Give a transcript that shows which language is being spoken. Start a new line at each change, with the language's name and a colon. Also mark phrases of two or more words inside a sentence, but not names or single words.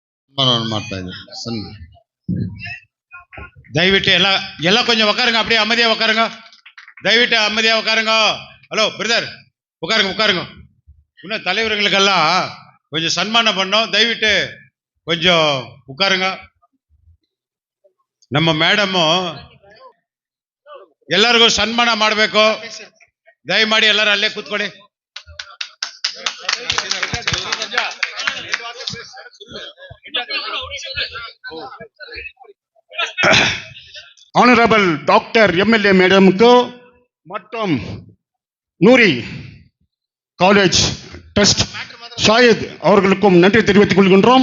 Kannada: ಮಾಡ್ತಾ ಇದ್ದೀನಿ. ದಯವಿಟ್ಟು ಎಲ್ಲ ಕೊಂಚ
Tamil: உட்காருங்க, அப்படியே அமைதியா உட்காருங்க. தயவிட்டு அமைதியா உட்காருங்க.
English: hello brother,
Tamil: உட்காருங்க. இன்னும் தலைவர்களுக்கெல்லாம் கொஞ்சம் சன்மானம் பண்ணோம். தயவிட்டு கொஞ்சம் உட்காருங்க.
Kannada: ನಮ್ಮ ಮೇಡಮು ಎಲ್ಲರಿಗೂ ಸನ್ಮಾನ ಮಾಡಬೇಕು. ದಯಮಾಡಿ ಎಲ್ಲರೂ ಅಲ್ಲೇ ಕೂತ್ಕೊಳ್ಳಿ.
English: honourable doctor MLA madamukku
Tamil: மற்றும் நூரி காலேஜ் ட்ரஸ்ட் ஷாயித் அவர்களுக்கும் நன்றி தெரிவித்துக் கொள்கின்றோம்.